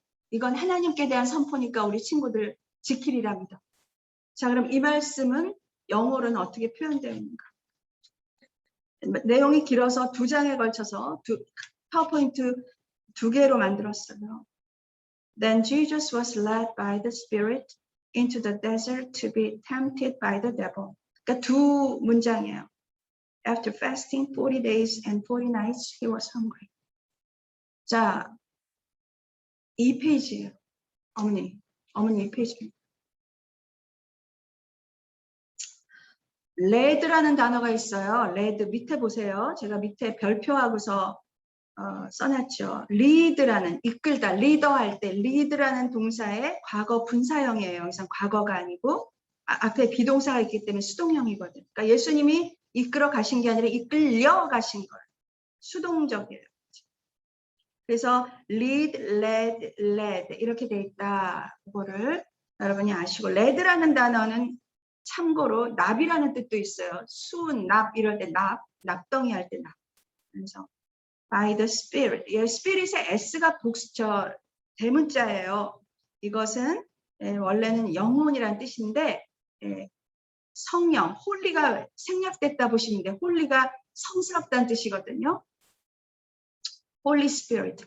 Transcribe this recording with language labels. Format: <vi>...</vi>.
<ko>이건 하나님께 대한 선포니까 우리 친구들 지키리랍니다. 자, 그럼 이 말씀은 영어로는 어떻게 표현되는가? 내용이 길어서 2장에 걸쳐서 파워포인트 2개로 만들었어요.</ko> <en>Then Jesus was led by the Spirit into the desert to be tempted by the devil.</en> <ko>그러니까 2 문장이에요.</ko> <en>After fasting 40 days and 40 nights, he was hungry.</en> <ko>자, 이 페이지예요. 어머니 이 페이지. 레드라는 단어가 있어요. 레드 밑에 보세요. 제가 밑에 별표하고서 써놨죠. 리드라는 이끌다, 리더할 때 리드라는 동사의 과거 분사형이에요. 여기서 과거가 아니고 앞에 비동사가 있기 때문에 수동형이거든요. 그러니까 예수님이 이끌어 가신 게 아니라 이끌려 가신 거예요. 수동적이에요. 그래서 lead, led 이렇게 돼 있다. 그거를 여러분이 아시고 레드라는 단어는 참고로 납이라는 뜻도 있어요. 납 이럴 때 납덩이 할 때 납.</ko> <en>그래서 by the Spirit.</en> <ko>예, Spirit의 S가 대문자예요. 이것은 원래는 영혼이란 뜻인데 성령, 홀리가 생략됐다 보시면 돼요. 홀리가 성스럽다는 뜻이거든요.</ko> <en>Holy Spirit.</en>